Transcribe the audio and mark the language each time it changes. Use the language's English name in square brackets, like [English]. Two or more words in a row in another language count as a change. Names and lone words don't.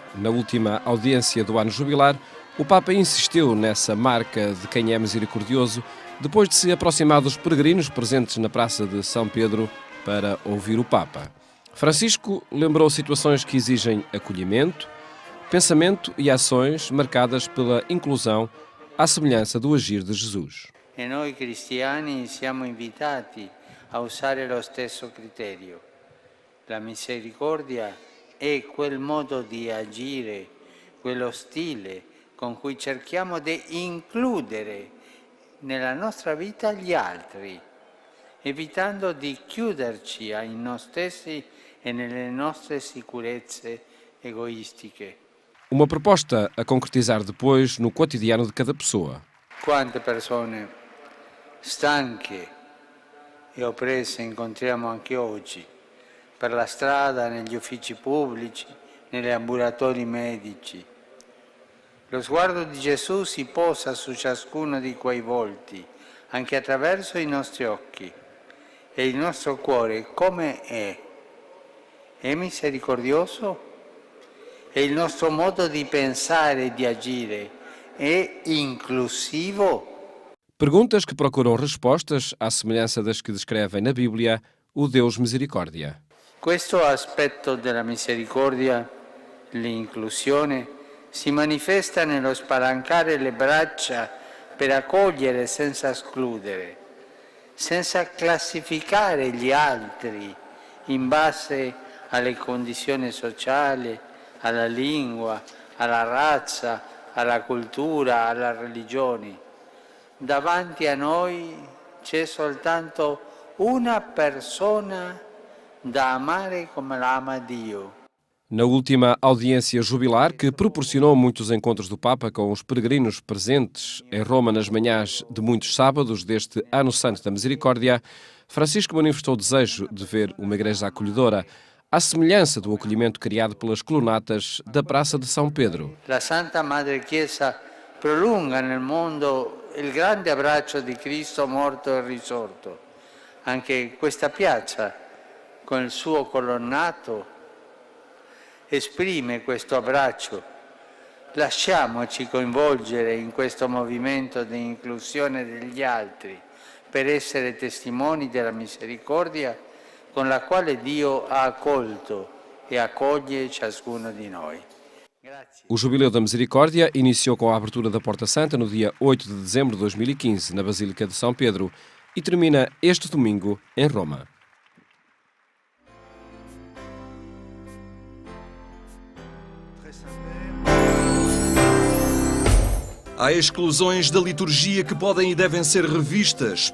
[Portuguese] Na última audiência do ano jubilar, o Papa insistiu nessa marca de quem é misericordioso, depois de se aproximar dos peregrinos presentes na Praça de São Pedro para ouvir o Papa. Francisco lembrou situações que exigem acolhimento, pensamento e ações marcadas pela inclusão, à semelhança do agir de Jesus. [Italian] E noi cristiani siamo invitati a usare lo stesso criterio. La misericordia è quel modo di agire, quello stile con cui cerchiamo di includere nella nostra vita gli altri, evitando di chiuderci a noi stessi e nelle nostre sicurezze egoistiche. [Portuguese] Uma proposta a concretizar depois no cotidiano de cada pessoa. [Italian] Quante persone stanche e oppresse incontriamo anche oggi, per la strada, negli uffici pubblici, negli ambulatori medici. Lo sguardo di Gesù si posa su ciascuno di quei volti, anche attraverso i nostri occhi. E il nostro cuore come è? È misericordioso? E il nostro modo di pensare e di agire è inclusivo? [Portuguese] Perguntas que procuram respostas à semelhança das que descrevem na Bíblia o Deus Misericórdia. [Italian] Questo aspetto della misericordia, l'inclusione, si manifesta nello spalancare le braccia per accogliere senza escludere, senza classificare gli altri in base alle condizioni sociali, alla lingua, alla razza, alla cultura, alla religione. Davanti a noi c'è soltanto una persona da amare come l'ama Dio. [Portuguese] Na última audiência jubilar, que proporcionou muitos encontros do Papa com os peregrinos presentes em Roma nas manhãs de muitos sábados deste Ano Santo da Misericórdia, Francisco manifestou o desejo de ver uma igreja acolhedora, à semelhança do acolhimento criado pelas colunatas da Praça de São Pedro. [Italian] La Santa Madre Chiesa prolunga nel mondo il grande abbraccio di Cristo morto e risorto. Anche questa piazza, con il suo colonnato, esprime questo abbraccio. Lasciamoci coinvolgere in questo movimento di inclusione degli altri per essere testimoni della misericordia con la quale Dio ha accolto e accoglie ciascuno di noi. Grazie. [Portuguese] O Jubileu da Misericórdia iniciou com a abertura da Porta Santa no dia 8 de dezembro de 2015, na Basílica de São Pedro, e termina este domingo em Roma. Há exclusões da liturgia que podem e devem ser revistas.